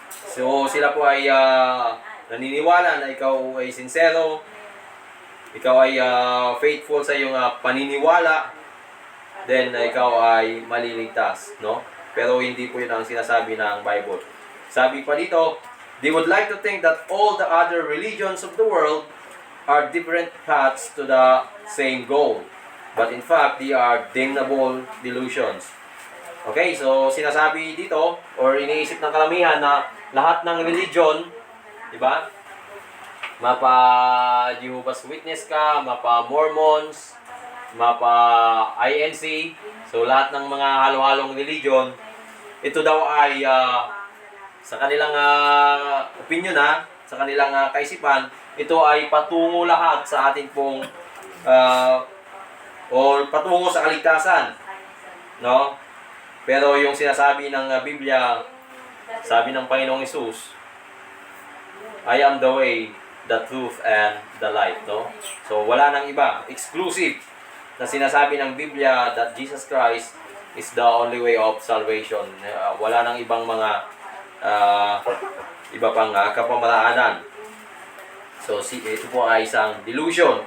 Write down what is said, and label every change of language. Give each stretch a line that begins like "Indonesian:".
Filipino: So, sila po ay naniniwala na ikaw ay sincero, ikaw ay faithful sa iyong paniniwala, then ikaw ay maliligtas, no? Pero hindi po yun ang sinasabi ng Bible. Sabi pa dito,
English: they would like to think that all the other religions of the world are different paths to the same goal. But in fact, they are damnable delusions.
Filipino: Okay, so sinasabi dito, or iniisip ng kalamihan na lahat ng religion, di ba? Mapa Jehovah's Witness ka, mapa Mormons, mapa INC, so lahat ng mga halo-halong religion, ito daw ay sa kanilang opinion sa kanilang kaisipan, ito ay patungo lahat sa ating pong o patungo sa kaligtasan, no? Pero yung sinasabi ng Biblia, sabi ng Panginoong Hesus,
English: I am the way, the truth, and the light, no? So,
Filipino: wala nang iba.
English: Exclusive
Filipino: na sinasabi ng Biblia
English: that Jesus Christ is the only way of salvation.
Filipino: Wala nang ibang mga iba pang kapamaraanan. So, ito po ay isang delusion.